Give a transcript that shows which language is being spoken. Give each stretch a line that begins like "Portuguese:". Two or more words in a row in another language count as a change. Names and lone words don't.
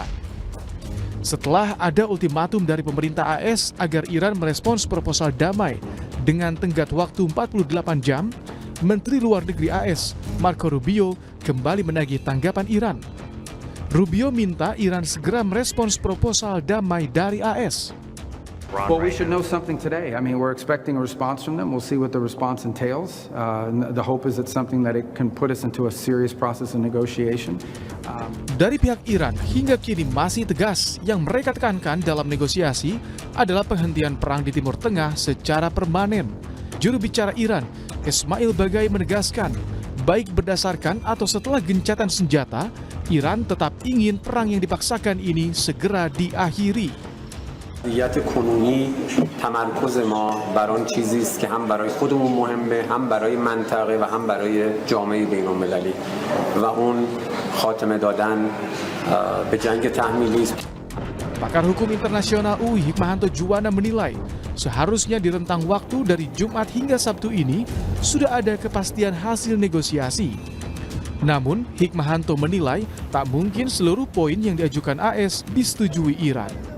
Indonesian: Setelah ada ultimatum dari pemerintah AS agar Iran merespons proposal damai dengan tenggat waktu 48 jam, Menteri Luar Negeri AS, Marco Rubio, kembali menagih tanggapan Iran. Rubio minta Iran segera merespons proposal damai dari AS.
English: Well, we should know something today. I mean, we're expecting a response from them. We'll see what the response entails. The hope is it's something that it can put us into a serious process of negotiation.
Indonesian: Dari pihak Iran hingga kini masih tegas yang mereka tekankan dalam negosiasi adalah penghentian perang di Timur Tengah secara permanen. Juru bicara Iran, Ismail Baghai menegaskan, baik berdasarkan atau setelah gencatan senjata, Iran tetap ingin perang yang dipaksakan ini segera diakhiri.
Persian: وضعیت کنونی تمرکز ما بر آن چیزی است که هم برای خودمون مهمه، هم برای منطقه و هم برای جامعه بین‌المللی و اون خاتمه دادن به جنگ تحمیلی است.
Indonesian: Pakar hukum internasional UI Hikmahanto Juwana menilai seharusnya di rentang waktu dari Jumat hingga Sabtu ini sudah ada kepastian hasil negosiasi. Namun Hikmahanto menilai tak mungkin seluruh poin yang diajukan AS disetujui Iran.